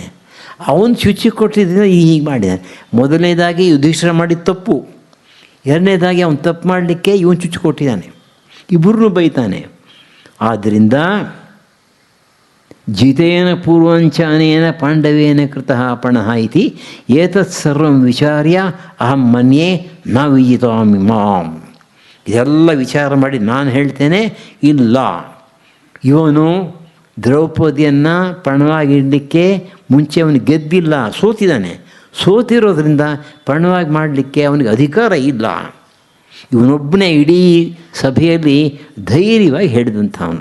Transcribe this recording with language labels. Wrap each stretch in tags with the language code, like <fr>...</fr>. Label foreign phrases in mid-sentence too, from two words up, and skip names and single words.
<kn>ಅವನು ಚುಚ್ಚಿ ಕೊಟ್ಟಿದ್ದರಿಂದ ಹೀಗೆ ಮಾಡಿದ್ದಾನೆ. ಮೊದಲನೇದಾಗಿ ಯುಧಿಷ್ಠಿರ ಮಾಡಿದ ತಪ್ಪು, ಎರಡನೇದಾಗಿ ಅವನು ತಪ್ಪು ಮಾಡಲಿಕ್ಕೆ ಇವನು ಚುಚ್ಚಿ ಕೊಟ್ಟಿದ್ದಾನೆ. ಇಬ್ಬರನ್ನೂ ಬೈತಾನೆ. ಆದ್ದರಿಂದ</kn> <sa>ಜಿತೇನ ಪೂರ್ವಂಚ ಅನೇನ ಪಾಂಡವೇನ ಕೃತಃ ಪಣಃ ಇತಿ ಏತತ್ ಸರ್ವಂ ವಿಚಾರ್ಯ ಅಹಂ ಮನ್ಯೇ ನ ವಿಜಿತಾಮಿ ಮಾಂ.</sa> <kn>ಇದೆಲ್ಲ ವಿಚಾರ ಮಾಡಿ ನಾನು ಹೇಳ್ತೇನೆ, ಇಲ್ಲ, ಇವನು ದ್ರೌಪದಿಯನ್ನು ಪಣವಾಗಿಡಲಿಕ್ಕೆ ಮುಂಚೆ ಅವನು ಗೆದ್ದಿಲ್ಲ, ಸೋತಿದ್ದಾನೆ. ಸೋತಿರೋದ್ರಿಂದ ಪಣವಾಗಿ ಮಾಡಲಿಕ್ಕೆ ಅವನಿಗೆ ಅಧಿಕಾರ ಇಲ್ಲ. ಇವನೊಬ್ಬನೇ ಇಡೀ ಸಭೆಯಲ್ಲಿ ಧೈರ್ಯವಾಗಿ ಹೇಳಿದಂಥವನು.</kn>